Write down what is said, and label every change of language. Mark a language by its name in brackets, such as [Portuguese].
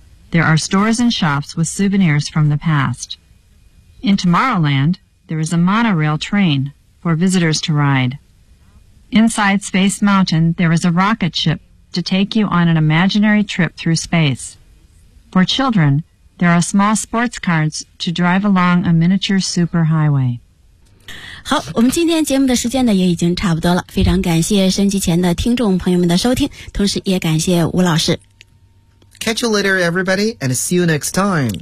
[English] There are stores and shops with souvenirs from the past. In Tomorrowland, there is a monorail train for visitors to ride. Inside Space Mountain, there is a rocket ship to take you on an imaginary trip through space. For children, There are small sports cars to drive along a miniature superhighway. [Chinese] 好，我们今天节目的时间呢也已经差不多了，非常感谢收音机前的听众朋友们的收听，同时也感谢吴老师。 [English] Catch you later, everybody, and see you next time.